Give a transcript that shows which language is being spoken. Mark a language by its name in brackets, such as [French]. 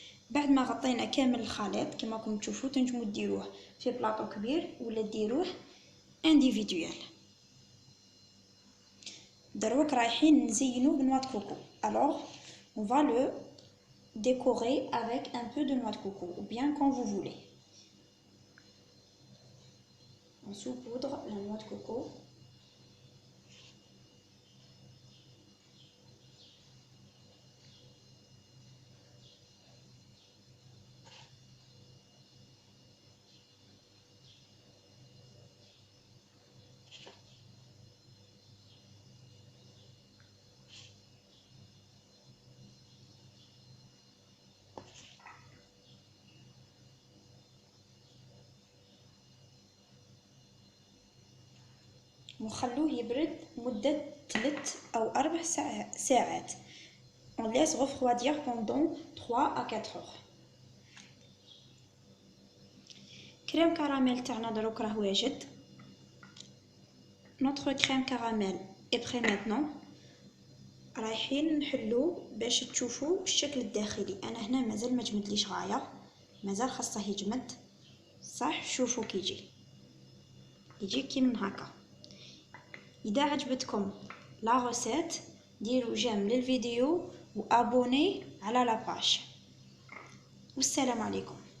[Arabic] بعد ما غطينا كامل الخليط كما راكم تشوفوا تنجموا ديروه في بلاطو كبير ولا ديروه انديفيدوال. دروك رايحين نزينو بنوات كوكو. [French] alors on va le décorer avec un peu de noix de coco ou bien quand vous voulez. On saupoudre la noix de coco. [Arabic] ونخلوه يبرد مدة 3 أو 4 ساعات. [French] On laisse refroidir pendant 3 à 4 heures. [Arabic] كريم كراميل تاعنا دروك راه واجد. [French] Notre crème caramel est prêt maintenant. [Arabic] رايحين نحلو باش تشوفوا الشكل الداخلي. انا هنا مازال ما جمدليش غايه، مازال خاصه يجمد صح. شوفوا كي يجي كي من هكا. اذا عجبتكم لا روسيت ديروا جيم للفيديو وابوني على لاباج. والسلام عليكم.